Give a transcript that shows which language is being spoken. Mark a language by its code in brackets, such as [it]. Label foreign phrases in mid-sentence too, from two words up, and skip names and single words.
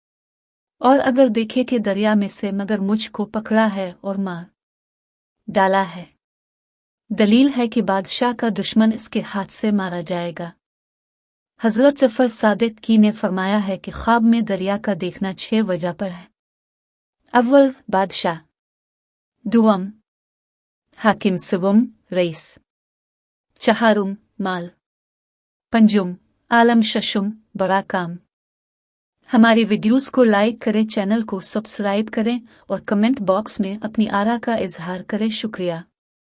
[ur] اور اگر دیکھے کہ دریا میں سے مگر مجھ کو پکڑا ہے اور مار ڈالا ہے، دلیل ہے کہ بادشاہ کا دشمن اس کے ہاتھ سے مارا جائے گا. حضرت جعفر صادق کی نے فرمایا ہے کہ خواب میں دریا کا دیکھنا 6 وجہ پر ہے. اول بادشاہ، دوم حاکم، سوم رئیس، چہارم مال، پنجم عالم، ششم بڑا کام۔ ہماری ویڈیوز کو لائک کریں، چینل کو سبسکرائب کریں اور کمنٹ باکس میں اپنی آرا کا اظہار کریں۔ شکریہ۔